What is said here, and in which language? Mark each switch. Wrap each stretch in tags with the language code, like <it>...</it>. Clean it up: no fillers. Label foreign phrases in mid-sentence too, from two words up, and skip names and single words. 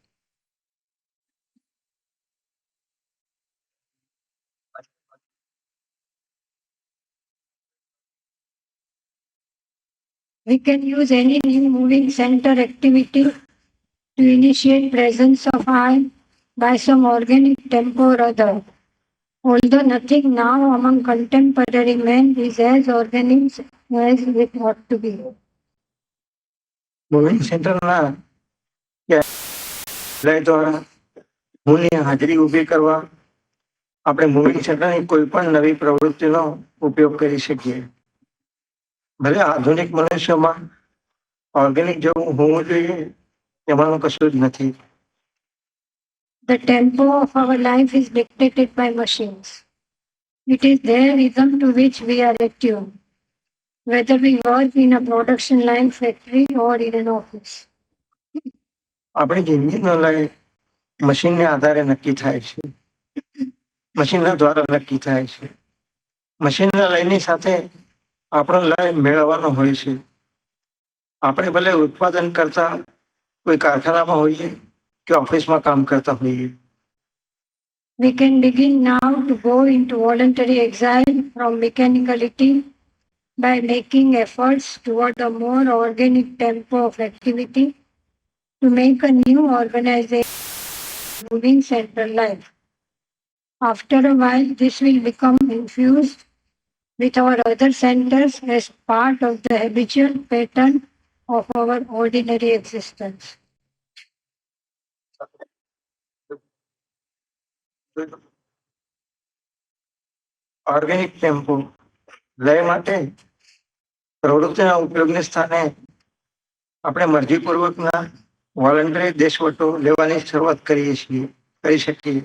<en>We can use any new moving center activity to initiate presence of eye by some organic tempo or other. Although nothing now among contemporary men is as organic as it ought to be. moving centerના</en> <gu>દ્વારા મૂળની હાજરી ઊભી કરવા આપણે</gu> <en>moving centerની</en> <gu>કોઈ પણ નવી પ્રવૃત્તિનો ઉપયોગ કરી શકીએ. ભલે આધુનિક મનુષ્યમાં ઓર્ગેનિક જેવું હોવું જોઈએ એમાંનું કશું જ નથી.</gu> <en>The tempo of our life is dictated by machines. It is their rhythm to which we are attuned, whether we work in a production line, factory, or in an office.</en> <gu>આપણી જિંદગીનો લય મશીનને આધારે નક્કી થાય છે, મશીનના દ્વારા નક્કી થાય છે. મશીનના લયની સાથે આપણો લય મેળવવાનો હોય છે. આપણે ભલે ઉત્પાદન કરતા કોઈ કારખાનામાં હોઈએ કે ઓફિસમાં કામ કરતા હોઈએ.</gu> <en>We can begin now to go into voluntary exile from mechanicality by making efforts toward a more organic tempo of activity to make a new organization moving central life. After a while, this will become infused with our other centers as part of the habitual pattern of our ordinary existence. organic tempo</en> <gu>લય માટે પ્રવૃત્તિના ઉપયોગને સ્થાને આપણે મરજીપૂર્વકના વોલન્ટરી દેશવટો લેવાની શરૂઆત કરી શકીએ.</gu>